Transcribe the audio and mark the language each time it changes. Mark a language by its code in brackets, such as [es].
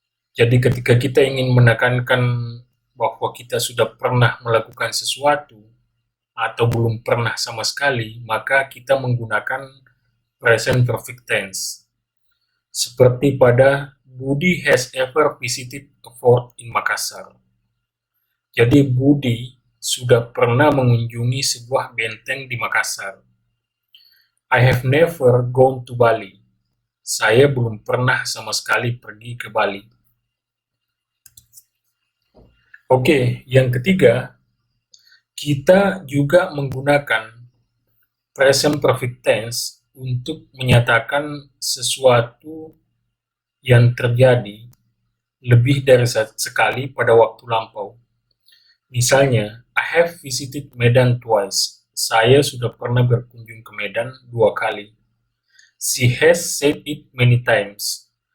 [id] Jadi ketika kita ingin menekankan bahwa kita sudah pernah melakukan sesuatu atau belum pernah sama sekali, maka kita menggunakan present perfect tense. Seperti pada [en] Budi has ever visited a fort in Makassar. [id] Jadi Budi sudah pernah mengunjungi sebuah benteng di Makassar. [en] I have never gone to Bali. [id] Saya belum pernah sama sekali pergi ke Bali. Oke, yang ketiga, kita juga menggunakan present perfect tense untuk menyatakan sesuatu yang terjadi lebih dari sekali pada waktu lampau. Misalnya, [en] I have visited Medan twice. [id] Saya sudah pernah berkunjung ke Medan 2 kali. [en] She has said it many times.